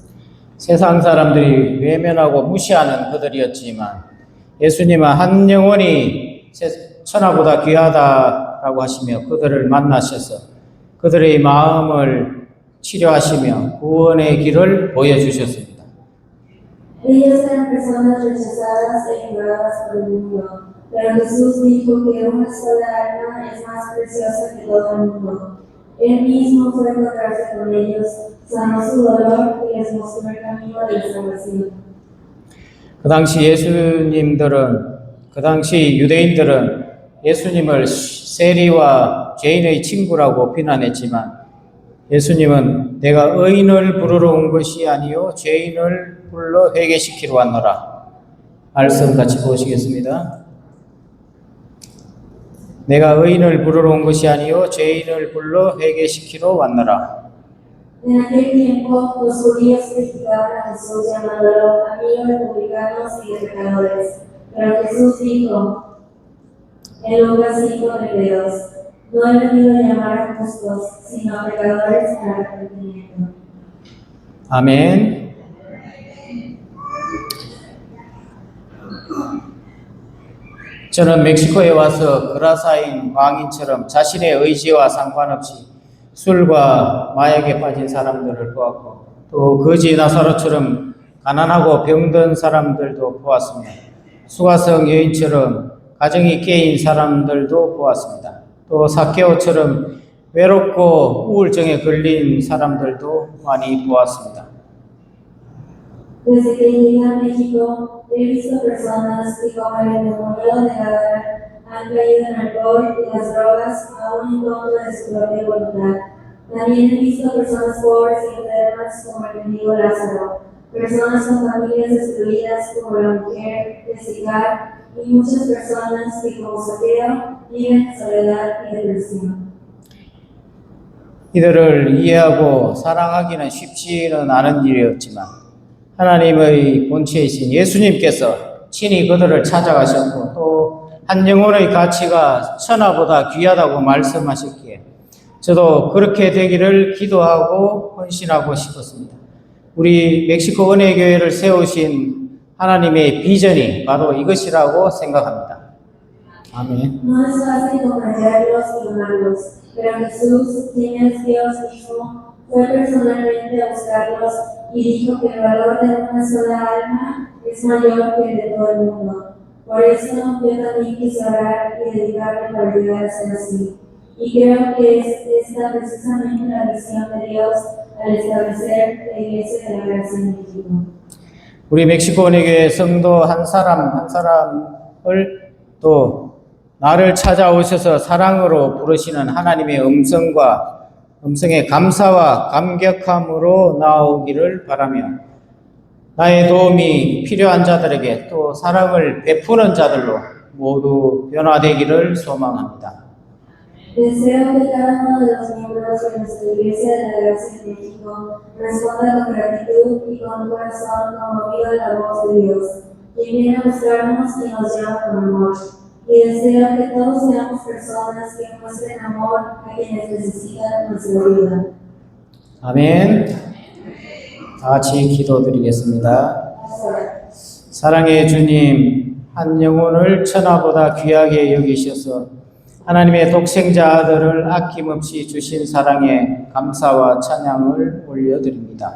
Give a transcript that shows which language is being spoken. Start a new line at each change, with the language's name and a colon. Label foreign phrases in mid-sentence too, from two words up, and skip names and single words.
Korean: 세상 사람들이 외면하고 무시하는 그들이었지만 예수님은 한 영혼이 천하보다 귀하다라고 하시며 그들을 만나셔서 그들의 마음을 치료하시며 구원의 길을 보여주셨습니다.
Spanish: Ellos eran personas rechazadas e ignoradas por el mundo, pero Jesús dijo que una sola alma es más preciosa que todo el mundo. Él mismo fue a encontrarse con ellos, sanó su dolor y les mostró el camino de la salvación.
Korean: 그 당시 유대인들은 예수님을 세리와 죄인의 친구라고 비난했지만 예수님은 내가 의인을 부르러 온 것이 아니요 죄인을 불러 회개시키러 왔노라. 말씀 같이 보시겠습니다. 내가 의인을 부르러 온 것이 아니요 죄인을 불러 회개시키러 왔노라.
Spanish: En aquel tiempo, los judíos criticaban a Jesús llamándolo amigo de publicanos y de pecadores. Pero Jesús dijo en Lucas 5:32, no he venido a llamar a justos, sino a pecadores al arrepentimiento.
Korean: 아멘. 저는 멕시코에 와서 그라사인 광인처럼 자신의 의지와 상관없이 술과 마약에 빠진 사람들을 보았고 또 거지 나사로처럼 가난하고 병든 사람들도 보았습니다. 수가성 여인처럼 가정이 깨인 사람들도 보았습니다. 또 삭개오처럼 외롭고 우울증에 걸린 사람들도 많이 보았습니다.
Spanish: Desde que llegué a México, he visto personas que, como el endemoniado de Gadara, han caído en alcohol y las drogas aún en contra de su propia voluntad. También he visto personas pobres y enfermas como el mendigo Lázaro, personas con familias destruidas como la mujer de Sicar y muchas personas que, como Zaqueo, viven en soledad y depresión.
Korean: 이들을 이해하고 사랑하기는 쉽지는 않은 일이었지만 하나님의 본체이신 예수님께서 친히 그들을 찾아가셨고 또 한 영혼의 가치가 천하보다 귀하다고 말씀하셨기에 저도 그렇게 되기를 기도하고 헌신하고 싶었습니다. 우리 멕시코 은혜교회를 세우신 하나님의 비전이 바로 이것이라고 생각합니다. 아멘.
Spanish: No es fácil comprenderlos y amarlos, pero Jesús, quien es Dios mismo, fue personalmente a buscarlos y dijo que el valor de una sola alma es mayor que el de todo el mundo. Por eso yo también quise orar y dedicarme para llegar a ser así. Y creo que es esta precisamente la visión de Dios al establecer la Iglesia de la Gracia en México.
Korean: 우리 멕시코 은혜교회 성도 한 사람 한 사람을 또 나를 찾아오셔서 사랑으로 부르시는 하나님의 음성에 감사와 감격함으로 나오기를 바라며 나의 도움이 필요한 자들에게 또 사랑을 베푸는 자들로 모두 변화되기를 소망합니다.
Spanish: Deseo que cada uno de los miembros de nuestra Iglesia de la Gracia en México responda con gratitud y con un corazón conmovido a la voz de Dios, quien viene a buscarnos y nos llama con amor. Y deseo que todos seamos personas que muestren amor a quienes necesitan nuestra ayuda.
Korean: 아멘. 다 같이 기도드리겠습니다.
Spanish: Ahora,
Korean: 사랑의 주님, 한 영혼을 천하보다 귀하게 여기셔서 하나님의 독생자 아들을 아낌없이 주신 사랑에 감사와 찬양을 올려드립니다.